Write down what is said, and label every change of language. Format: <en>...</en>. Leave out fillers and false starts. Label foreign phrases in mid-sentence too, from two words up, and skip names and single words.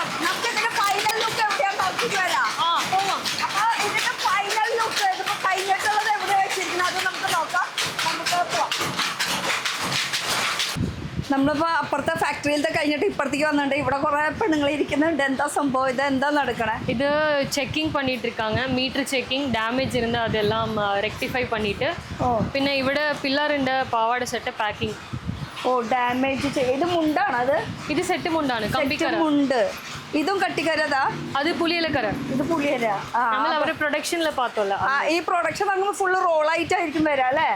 <ml>നമുക്ക് ഇതിന്റെ</ml> <en>final look</en> <ml>എവിടെയാണ് നോക്കിട്ട് വരാം. അപ്പൊ ഇതിന്റെ</ml> <en>final look</en> <ml>ഇതിപ്പോ കഴിഞ്ഞിട്ടുള്ളത് എവിടെ വെച്ചിരിക്കുന്നത് അത് നമുക്ക് നോക്കാം. നമുക്ക് പോവാം. നമ്മളിപ്പോ അപ്പുറത്തെ ഫാക്ടറിയിലത്തെ കഴിഞ്ഞിട്ട് ഇപ്പുറത്തേക്ക് വന്നിട്ടുണ്ട്. ഇവിടെ കുറെ പെണ്ണുങ്ങൾ ഇരിക്കുന്നുണ്ട്. എന്താ സംഭവം? ഇത് എന്താ നടക്കണേ? ഇത് ചെക്കിംഗ്</ml> <ta>பண்ணிட்டு இருக்காங்க.</ta> <en>meter checking damage</en> <ta>இருந்தா அதெல்லாம் ரெக்டிஃபை பண்ணிட்டு</ta> <ml>പിന്നെ ഇവിടെ പില്ലറിന്റെ പാവാട സെറ്റ് പാക്കിംഗ്. ഓ, ഡാമേജ് ഇത് മുണ്ടാണ്. അത് ഇത് സെറ്റ് മുണ്ടാണ്. കമ്പിക്കര മുണ്ട്. ഇതും കട്ടിക്കരതാ. അത് പുലിയിലക്കര. ഇത് പുളിയര. നമ്മൾ അവരുടെ പ്രൊഡക്ഷനിൽ പാത്തോല്ല. ഈ പ്രൊഡക്ഷൻ നമ്മൾ ഫുള്ള് റോളായിട്ടായിരിക്കും വരാം അല്ലേ?</ml>